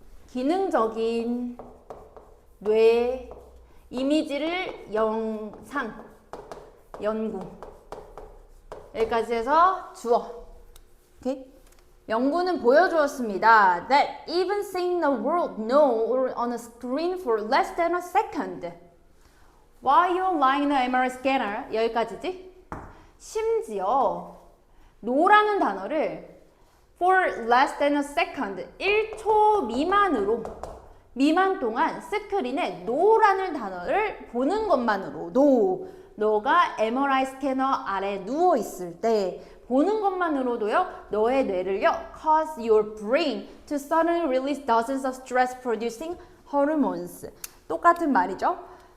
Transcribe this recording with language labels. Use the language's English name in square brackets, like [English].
[Korean] 기능적인 뇌 이미지를 영상 연구 여기까지 해서 주어. 오케이? 연구는 보여주었습니다. [English] That even seeing the world know on a screen for less than a second while you're lying in the MRI scanner [Korean] 여기까지지? 심지어 no라는 단어를 [English] for less than a second [Korean] 1초 미만 동안 스크린에 no라는 단어를 보는 것만으로도 너가 MRI 스캐너 아래 누워 있을 때 보는 것만으로도요 너의 뇌를요 [English] cause your brain to suddenly release dozens of stress producing hormones [Korean] 똑같은 말이죠.